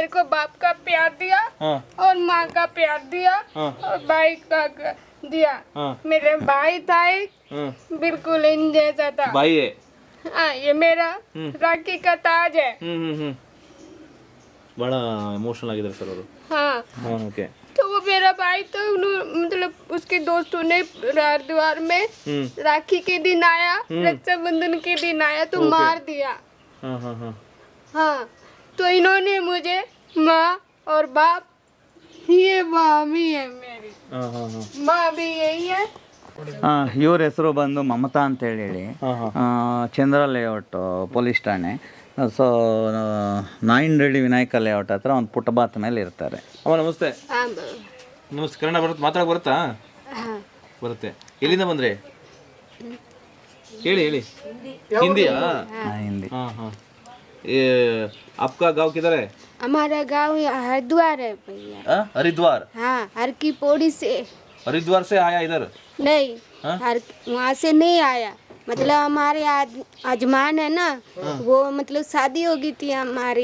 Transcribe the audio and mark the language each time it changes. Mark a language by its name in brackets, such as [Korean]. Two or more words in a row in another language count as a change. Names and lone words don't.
[Hindi] को बाप का प्यार दिया हाँ और माँ का प्यार दिया हाँ और भाई का दिया। हाँ मेरे भाई था एक, हाँ बिल्कुल इन जैसा था। भाई है हाँ, ये मेरा राखी का ताज है। [Kannada] ಬಹಳ ಎಮೋಷನಲ್ ಆಗಿದ್ದಾರೆ ಸರ್ ಅವರು [Hindi] हाँ, [Kannada] ಹಾಂ ಓಕೆ [Hindi] तो वो मेरा भाई तो मतलब उसके दोस्तों ने हरिद्वार में राखी के दिन आया, रक्षाबंधन के दिन आया तो मार दिया। [Kannada] ಹಾಂ ಹಾಂ ಹಾಂ [Hindi] हाँ, तो इन्होंने मुझे माँ और बाप, ये मामी है मेरी, [Kannada] ಹಾಂ ಹಾಂ ಹಾಂ [Hindi] माँ भी यही है। [Kannada] ಇವ್ರ ಹೆಸರು ಬಂದು ಮಮತಾ ಅಂತೇಳಿ ಹಾಂ ಹಾಂ ಚಂದ್ರ ಲೇಔಟ್ ಪೊಲೀಸ್ ಠಾಣೆ. ಸೊ ನಾಯಿಂಡಳ್ಳಿ ವಿನಾಯಕ ಲೇಔಟ್ ಹತ್ರ ಒಂದು ಪುಟ್ಟಬಾತ್ ಮೇಲೆ ಇರ್ತಾರೆ. ಅಮ್ಮ ನಮಸ್ತೆ. [Hindi] हाँ, [Kannada] ನಮಸ್ತೆ. ಕನ್ನಡ ಬರುತ್ತೆ, ಮಾತಾಡಕ್ಕೆ ಬರುತ್ತಾ? [Hindi] हाँ, [Kannada] ಬರುತ್ತೆ. ಎಲ್ಲಿಂದ ಬಂದ್ರಿ? ಹೇಳಿ ಹೇಳಿ. ಹಿಂದಿಯಾ? ಹಿಂದಿ. [Hindi] हाँ हाँ ये आपका गांव किधर है? हमारा गांव हरिद्वार है भैया। हरिद्वार? हाँ, हर की पौड़ी से हरिद्वार से आया इधर? नहीं, हाँ? हर वहाँ से नहीं आया। मतलब हमारे आजमान है ना, वो मतलब शादी हो गई थी हमारी,